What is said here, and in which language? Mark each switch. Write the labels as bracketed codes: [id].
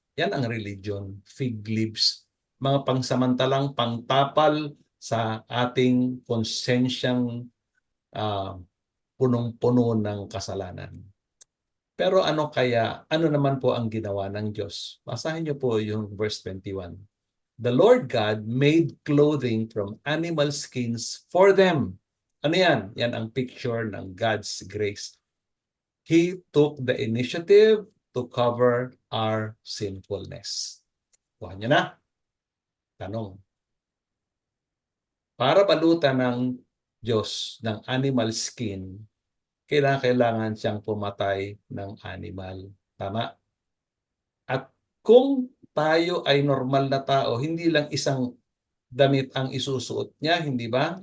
[tl] Yan ang religion, fig leaves. Mga pangsamantalang pangtapal sa ating konsensyang punong-puno ng kasalanan. Pero ano naman po ang ginawa ng Diyos? Basahin niyo po yung verse 21. [en] The Lord God made clothing from animal skins for them. [tl] Ano yan? Yan ang picture ng [en] God's grace. He took the initiative to cover our sinfulness. [tl] Kuha niyo na. Tanong. Para balutan ng Diyos ng animal skin, kailangan siyang pumatay ng animal. Tama? At kung tayo ay normal na tao, hindi lang isang damit ang isusuot niya, hindi ba?